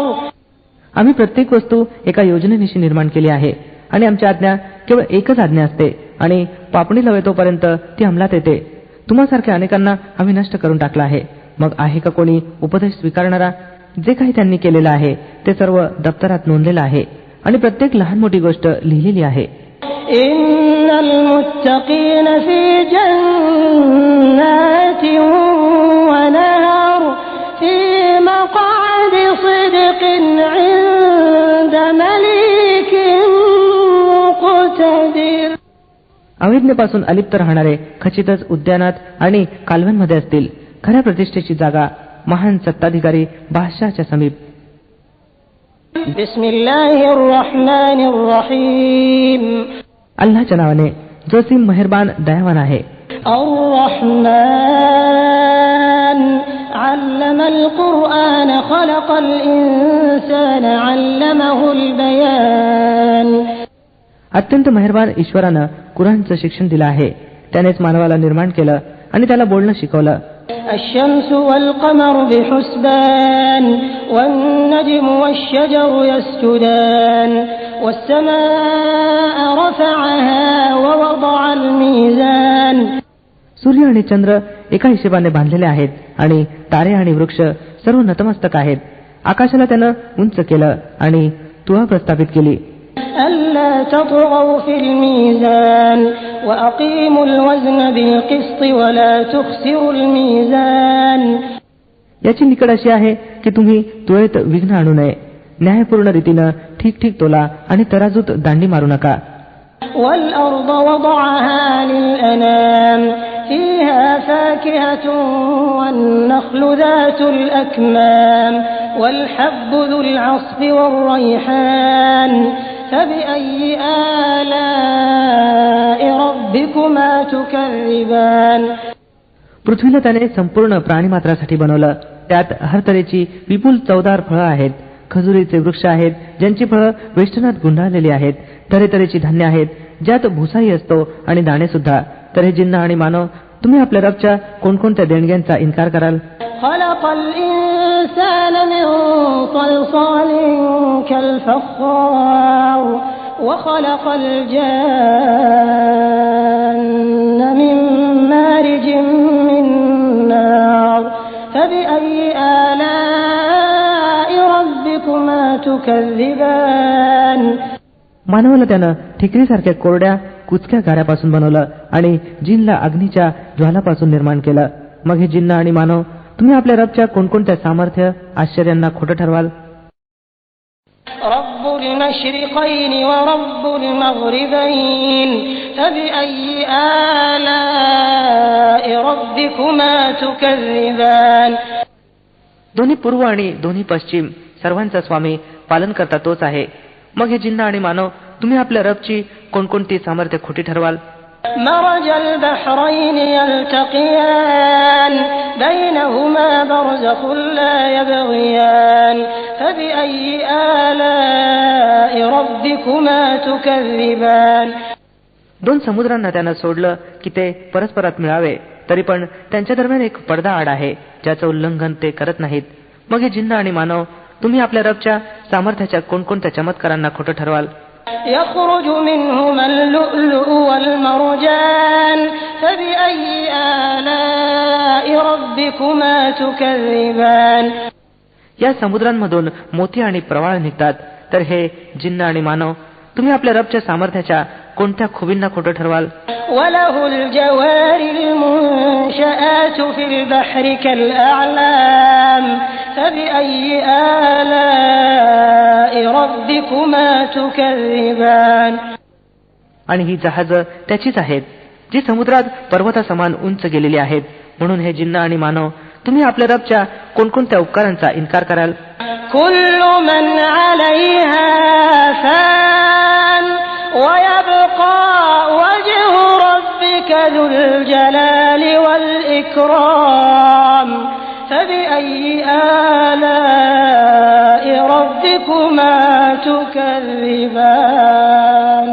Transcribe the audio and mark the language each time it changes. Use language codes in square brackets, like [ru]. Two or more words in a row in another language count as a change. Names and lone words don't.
[mr] आम्ही प्रत्येक वस्तू एका योजनेनिशी निर्माण केली आहे आणि आमची आज्ञा केवळ एकच आज्ञा असते आणि पापणी लवेतोपर्यंत ती अंमलात येते. तुम्हासारख्या अनेकांना आम्ही नष्ट करून टाकला आहे. मग आहे का कोणी उपदेश स्वीकारणारा? जे काही त्यांनी केलेलं आहे ते सर्व दप्तरात नोंदलेलं आहे आणि प्रत्येक लहान मोठी गोष्ट लिहिलेली आहे. [ar] إن المتقين في جنات ونهر في مقعد صدق عند مليك مقتدر. [mr] अविज्ञेपासून अलिप्त राहणारे खचितच उद्यानात आणि कालव्यांमध्ये असतील. खऱ्या प्रतिष्ठेची जागा महान सत्ताधिकारी बादशाहच्या समीप. [ar] بسم الله الرحمن الرحيم. [mr] अल्लाहच्या नावाने जो सिम मेहरबान दयावान आहे. [ar] الرحمن علم القرآن خلق الإنسان علمه البيان. [mr] अत्यंत मेहरबान ईश्वरानं कुराणचं शिक्षण दिलं आहे. त्यानेच मानवाला निर्माण केलं आणि त्याला बोलणं शिकवलं. [ar] الشمس والقمر بحسبان والنجم والشجر يسجدان والسماء رفعها ووضع الميزان. [mr] सूर्य आणि चंद्र एका हिशेबाने बांधलेले आहेत आणि तारे आणि वृक्ष सर्व नतमस्तक आहेत. आकाशाला त्यानं उंच केलं आणि तुळा प्रस्थापित केली. [ar] ألا تطغوا في الميزان وأقيموا الوزن بالقسط ولا تخسروا الميزان. [mr] याची निकड अशी आहे की तुम्ही तुळेत विघ्न आणू नये. न्यायपूर्ण रीतीनं ठीक ठीक तोला आणि तराजूत दांडी मारू नका. [ar] والأرض وضعها للأنام فيها فاكهة والنخل ذات الأكمام والحب ذو العصف والريحان فبأي آلاء ربكما تكذبان. [mr] पृथ्वीला त्याने संपूर्ण प्राणीमात्रासाठी बनवलं. त्यात हर तऱ्हेची विपुल चवदार फळं आहेत. खजुरीचे वृक्ष आहेत ज्यांची फळं वेष्टनात गुंडाळलेली आहेत. तऱ्हेतऱ्हेची धान्य आहेत ज्यात भुसाही असतो आणि दाणे सुद्धा. तर हे जिन्न आणि मानव, तुम्ही आपल्या रबच्या कोणकोणत्या देणग्यांचा इन्कार कराल? [ar] خلق الإنسان من صلصال كالفخار وخلق الجان من مارج من نار فبأي آلاء ربكما تكذبان. [mr] मानवाला त्यानं ठिकरीसारख्या कोरड्या कुचक्या गाऱ्यापासून बनवलं आणि जिनला अग्नीच्या ज्वालापासून निर्माण केलं. मग हे जिन्न आणि मानव, तुम्ही आपल्या रबच्या कोणकोणत्या सामर्थ्य आश्चर्यांना खोटं ठरवाल? [ar] رب المشرقين ورب المغربين فبأي آلاء ربكما تكذبان. [mr] दोन्ही पूर्व आणि दोन्ही पश्चिम सर्वांचा स्वामी पालनकर्ता तोच आहे. मग हे जिन्न आणि मानव, तुम्ही आपल्या रबची कोणकोणती सामर्थ्य खोटी ठरवाल? [ar] مرج البحرين يلتقيان بينهما برزخ لا يبغيان فبأي آلاء ربكما تكذبان. [mr] दोन समुद्रांना त्यानं सोडलं की ते परस्परात मिळावे, तरी पण त्यांच्या दरम्यान एक पडदा आड आहे ज्याचं उल्लंघन ते करत नाहीत. मग हे जिन्न आणि मानव, तुम्ही आपल्या रबच्या सामर्थ्याच्या कोणकोणत्या चमत्कारांना खोटं ठरवाल? [ar] يخرج منهما اللؤلؤ والمرجان فبأي آلاء ربكما تكذبان. [mr] या समुद्रांमधून मोती आणि प्रवाळ निघतात. तर हे जिन्न आणि मानव, तुम्ही आपल्या रबच्या सामर्थ्याच्या कोणत्या खुबींना खोटं ठरवाल? [ar] وله الجوار المنشآت في البحر كالأعلام فبأي آلاء ربكما تكذبان. [mr] आणि ही जहाजं त्याचीच आहेत, जी समुद्रात पर्वतासमान उंच गेलेली आहेत. म्हणून हे जिन्न आणि मानव, तुम्ही आपल्या रबच्या कोणकोणत्या उपकारांचा इन्कार कराल? [ar] كل من عليها فان ويبقى وجه ربك ذو الجلال والإكرام فبأي آلاء ربكما تكذبان.